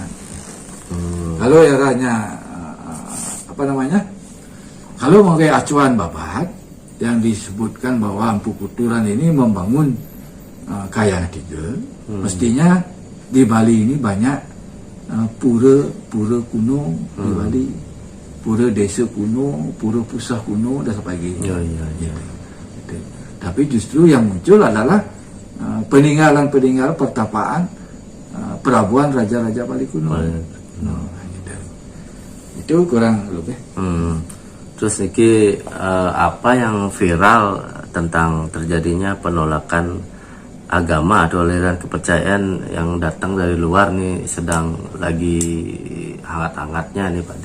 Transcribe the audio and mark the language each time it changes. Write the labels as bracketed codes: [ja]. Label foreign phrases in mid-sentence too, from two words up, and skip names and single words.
[id] Kalau eranya kalau mau kayak acuan babat yang disebutkan bahwa Empu Kuturan ini membangun kayangan 3, mestinya di Bali ini banyak pura kuno di Bali, pura desa kuno, pura pusah kuno dan sebagainya. Tapi justru yang muncul adalah peninggalan pertapaan pelabuhan raja-raja Bali kuno. Nah, gitu. Itu kurang lebih. Terus niki apa yang viral tentang terjadinya penolakan agama atau aliran kepercayaan yang datang dari luar nih, sedang lagi hangat-hangatnya nih Pak De.